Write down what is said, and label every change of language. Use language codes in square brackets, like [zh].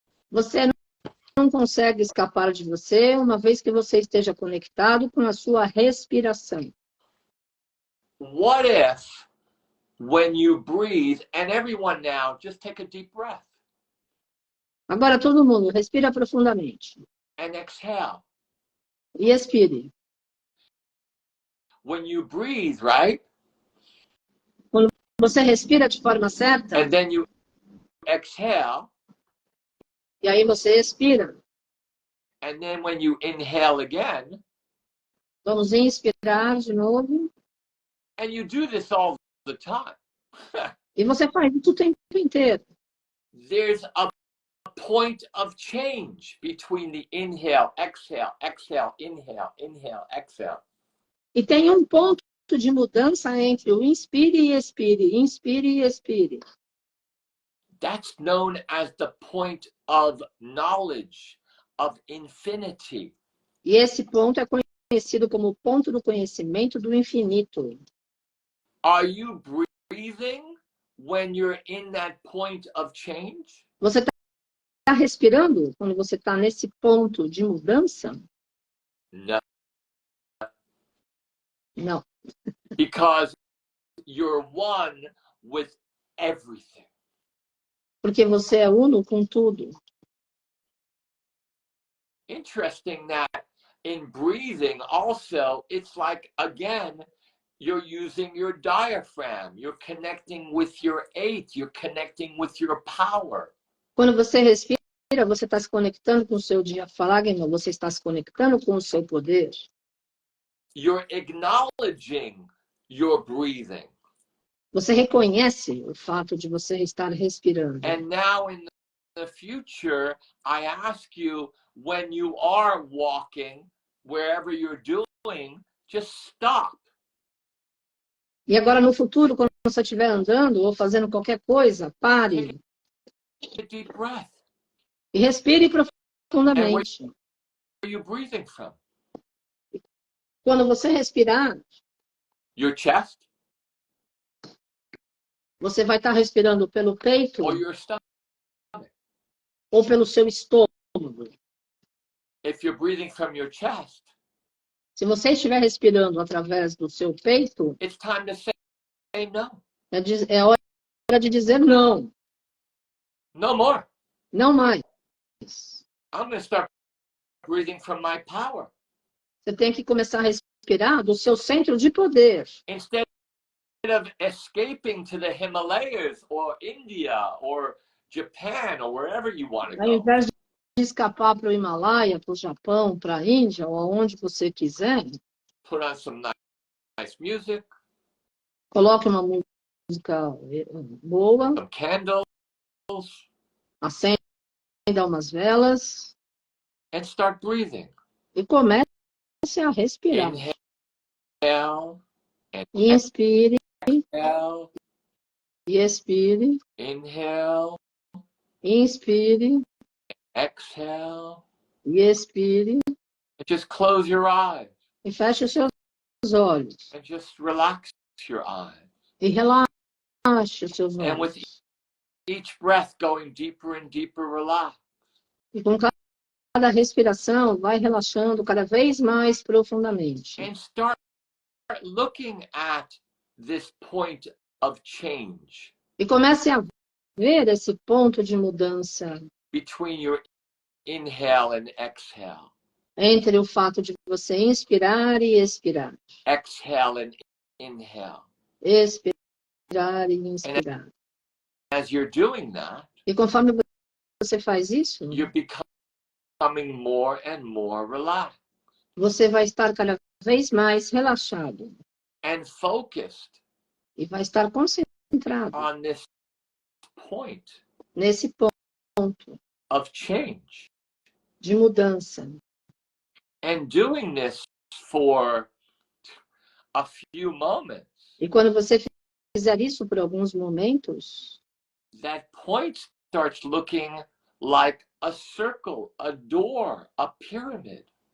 [pt] Você não consegue escapar de você, uma vez que você esteja conectado com a sua respiração. [en] what if when you breathe, and everyone now, just take a deep breath. [pt] Agora todo mundo, respira profundamente. [en] And exhale. [pt] E expire. [en] When you breathe, right? [pt] Quando você respira de forma certa, [en] And then you exhale. [pt] e aí você expira. [en] And then when you inhale again. [pt] Vamos inspirar de novo. [en] And you do this all the time. [pt] E você faz isso o tempo inteiro. [en] There's a point of change between the inhale, exhale, exhale, inhale, inhale, exhale. [pt] E tem um ponto de mudança entre o inspire e expire, inspire e expire. [en] That's known as the point of knowledge, of infinity. [pt] E esse ponto é conhecido como o ponto do conhecimento do infinito. [en] Are you breathing when you're in that point of change? [pt] Você está respirando quando você está nesse ponto de mudança? [en] No. [pt] Não. [en] Because you're one with everything. [pt] Porque você é uno com tudo. [en] Interesting that in breathing also, it's like, again, you're using your diaphragm. You're connecting with your eight. You're connecting with your power. [pt] Quando você respira, você está se conectando com o seu diafragma, você está se conectando com o seu poder. [en] You're acknowledging your breathing. [pt] Você reconhece o fato de você estar respirando. [en] And now in the future, I ask you, when you are walking, wherever you're doing, just stop. [pt] E agora no futuro, quando você estiver andando ou fazendo qualquer coisa, pare. [en] Take a deep breath. [pt] E respire profundamente. [en] Where are you breathing from? [pt] Quando você respirar, [en] Your chest? [pt] você vai estar respirando pelo peito [en] Or your stomach? [pt] ou pelo seu estômago. [en] If you're breathing from your chest, [pt] Se você estiver respirando através do seu peito, [en] it's time to say no. [pt] é hora de dizer não. [en] No more. [pt] Não mais. [en] I'm going to start breathing from my power. [pt] Você tem que começar a respirar do seu centro de poder. [en] Instead of escaping to the Himalayas or India or Japan or wherever you want to [pt] Ao [en] go. [pt] invés de escapar para o Himalaia, para o Japão, para a Índia, ou aonde você quiser, [en] Put on some nice music. [pt] coloque uma música boa, [en] Some candles. [pt] acenda umas velas [en] And start breathing. [pt] e comece a respirar. [en] Inhale and [pt] Inspire [en] exhale. [pt] E expire. [en] Inhale, [pt] Inspire. [en] exhale, [pt] E expire. [en] and just close your eyes [pt] E feche os seus olhos. [en] and just relax your eyes. [pt] E relaxe os seus [en] And with [pt] olhos. [en] each breath going deeper and deeper, relax. [pt] E com cada respiração, vai relaxando cada vez mais profundamente. [en] And start looking at this point of change [pt] E comece a ver esse ponto de mudança [en] between your inhale and exhale. [pt] entre o fato de você inspirar e expirar. [en] Exhale and inhale. [pt] Expirar e inspirar. [en] As you're doing that, [pt] E conforme você faz isso, [en] you're becoming more and more relaxed [pt] você vai estar cada vez mais relaxado. [en] and focused [pt] E vai estar concentrado [en] on this point [pt] nesse ponto [en] of change. [pt] de mudança. [en] And doing this for a few moments, [pt] E quando você fizer isso por alguns momentos, [en] that point starts looking like a circle, a door, a pyramid.